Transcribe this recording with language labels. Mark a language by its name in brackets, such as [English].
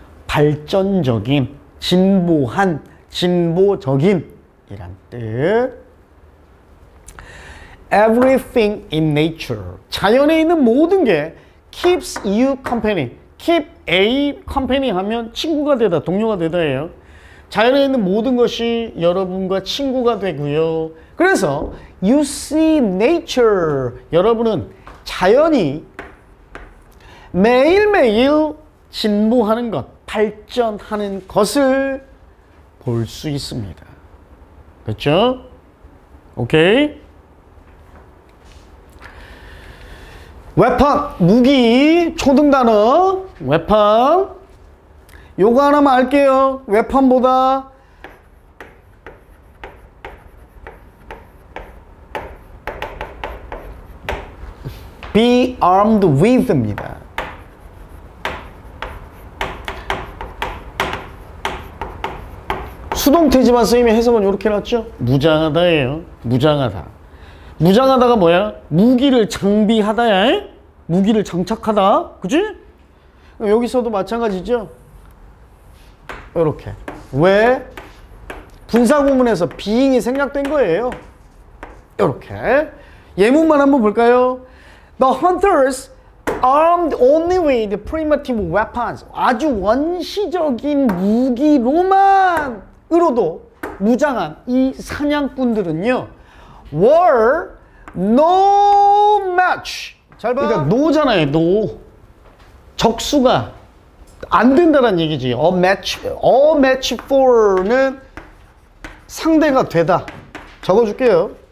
[Korean] 발전적인, 진보한, 진보적인 이란 뜻. [English] Everything in nature. [Korean] 자연에 있는 모든 게 [English] keeps you company. keep a company [Korean] 하면 친구가 되다, 동료가 되다예요. 자연에 있는 모든 것이 여러분과 친구가 되고요. 그래서 [English] you see nature. [Korean] 여러분은 자연이 매일매일 진보하는 것, 발전하는 것을 볼 수 있습니다. 그렇죠? 오케이? 웨펀, 무기, 초등단어, 웨펀. 요거 하나만 알게요. 웨펀보다 be armed with입니다. 수동태지만 쓰이면 해석은 이렇게 해놨죠. 무장하다예요. 무장하다. 무장하다가 뭐야? 무기를 장비하다야. 무기를 장착하다. 그치? 여기서도 마찬가지죠. 이렇게. 왜? 분사구문에서 being이 생략된 거예요. 이렇게. 예문만 한번 볼까요? [English] The hunters armed only with primitive weapons. [Korean] 아주 원시적인 무기로만으로도 무장한 이 사냥꾼들은요, [English] were no match. [Korean] 잘 봐. 그러니까 no잖아요. no. 적수가 안 된다는 얘기지. [English] a match for [Korean] 는 상대가 되다. 적어줄게요.